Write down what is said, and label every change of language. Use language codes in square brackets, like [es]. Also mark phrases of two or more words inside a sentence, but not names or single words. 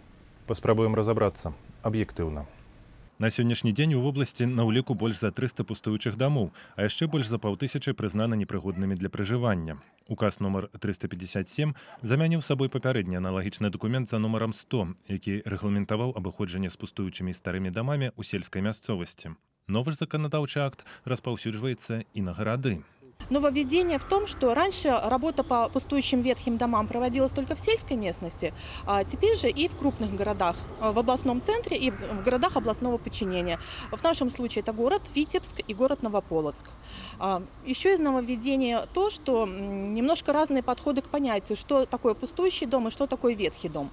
[be] Паспрабуем разабрацца аб'ектыўна. На сённяшні дзень у вобласці на ўліку больш за 300 пустуючых дамоў, а яшчэ больш за 500 прызнана непрыгоднымі для пражывання. Указ нумар 357 замяніў сабой папярэдні аналагічны дакумент за нумарам 100, які рэгламентаваў абыходжанне з пустуючымі старымі дамамі ў сельскай мясцовасці. Новы заканадаўчы акт распаўсюджваецца і на гарады. [ru] Нововведение в том, что раньше работа по пустующим ветхим домам проводилась только в сельской местности, а теперь же и в крупных городах, в областном центре и в городах областного подчинения. В нашем случае это город Витебск и город Новополоцк. Еще из нововведения то, что немножко разные подходы к понятию, что такое пустующий дом и что такое ветхий дом.